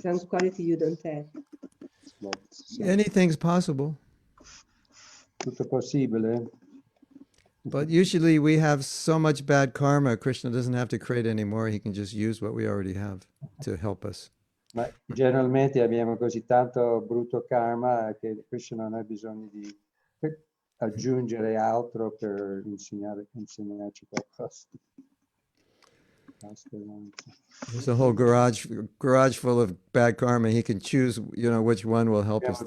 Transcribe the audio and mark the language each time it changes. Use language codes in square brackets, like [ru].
[en] some quality you don't have. Anything's possible. [it] Tutto possibile. [en] But usually we have so much bad karma, Krishna doesn't have to create any more. He can just use what we already have to help us. [it] Ma generalmente abbiamo così tanto brutto karma che Krishna non ha bisogno di aggiungere altro per insegnarci qualcosa. [en] There's a whole garage full of bad karma. He can choose, which one will help us the